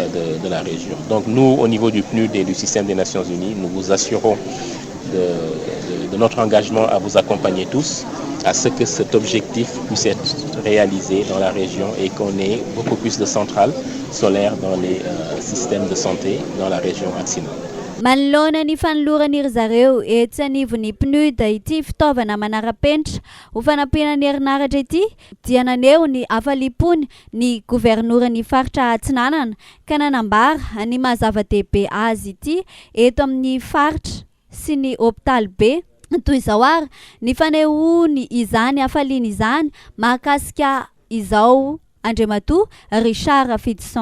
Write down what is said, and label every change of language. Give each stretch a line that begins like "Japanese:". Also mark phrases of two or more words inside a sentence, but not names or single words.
French: Donc nous, au niveau du PNUD et du système des Nations Unies, nous vous assurons de notre engagement à vous accompagner tous, à ce que cet objectif puisse être réalisé dans la région et qu'on ait beaucoup plus de centrales solaires dans les systèmes de santé dans la région Atsimo.
Malagasy: Manolona ny fanoloran'iry zareo etsy anivon'ny PNUD ity fitaovana manara-penitra ho fanampiana ny herinaratra ity dia naneho ny afalipony ny governoran'ny faritra Atsinanana ka nanambara ny mahazava-dehibe azy ity eto amin'ny faritra sy ny hôpitaly be toy izao ary ny fanehoany izany afaliany izany mahakasika izao Andriamatoa Richard Fidson.